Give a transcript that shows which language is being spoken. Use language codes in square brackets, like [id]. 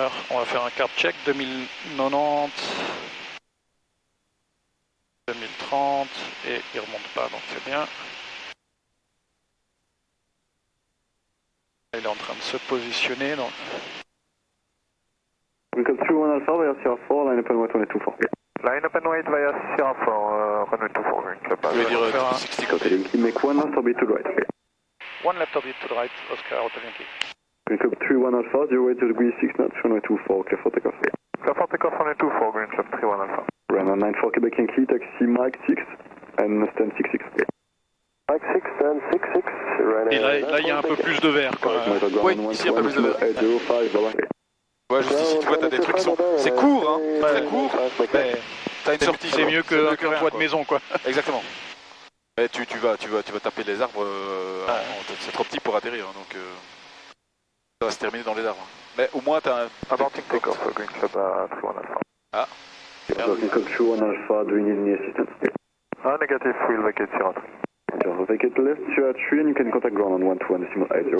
[fr] On va faire un card check 2090, 2030 et il remonte pas donc c'est bien. Il est en train de se positionner donc. [en] Welcome 31 Alpha via Sierra 4, line up and 124. Line up and wait via Sierra 4, runway 24, Green Club. [fr] Je vais dire 60 côté. [en] Yankee, make one left orbit to the right. One left orbit to the right, Oscar Hotel Yankee. Green Club 31 Alpha, 08 degrees 6 knots, runway 24, clear for takeoff. Clear for takeoff, runway 24, Green Club 31 Alpha. Ryanair 94 Quebec Yankee, taxi Mike 6 and stand 66. Mike 6 and 66, [fr] Et là il y a un peu plus de verre quoi. Oui, ici il y a un peu plus de verre. [en] 805, bye bye. [fr] Ouais, juste ici, tu vois, t'as des trucs qui sont... C'est court, hein, très court, mais t'as une sortie. C'est mieux qu'un toit de maison quoi. Exactement. Mais tu vas taper les arbres, c'est trop petit pour atterrir, donc ça va se terminer dans les arbres. Mais au moins t'as un... [en] Aborting takeoff, Green Club 31 Alpha. Ah. Green Club 31 Alpha, do you need any assistance? Negative, we'll vacate Sierra 3. Just vacate left, Sierra 3, and you can contact ground on 121.805.